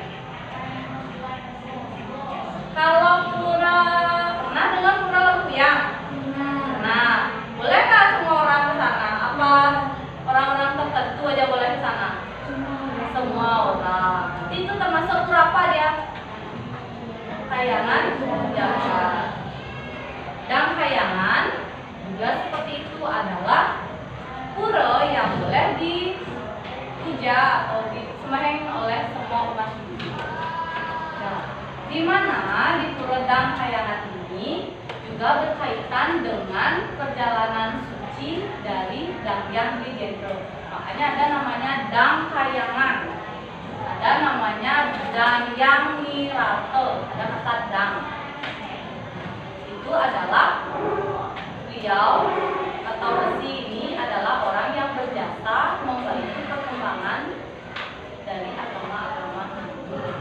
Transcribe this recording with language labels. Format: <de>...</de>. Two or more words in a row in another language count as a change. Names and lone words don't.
<id>Kalau pura, pernah dengar pura Lempuyang? Nah, bolehkah semua orang ke sana? Apa orang-orang tertentu aja boleh ke sana? Semua orang. Itu termasuk pura apa dia? Kayangan jagat. Dan kayangan juga seperti itu adalah pura yang boleh dipuja atau disembahyang oleh semua umat Hindu. Nah, di mana di pura dang kayangan ini juga berkaitan dengan perjalanan suci dari Dangyang di Gendro. Makanya ada namanya dang kayangan, ada namanya Dangyang Nirate, ada kata dang. Itu adalah beliau atau resi ini adalah orang yang berjasa membantu perkembangan dari agama-agama Hindu.</id>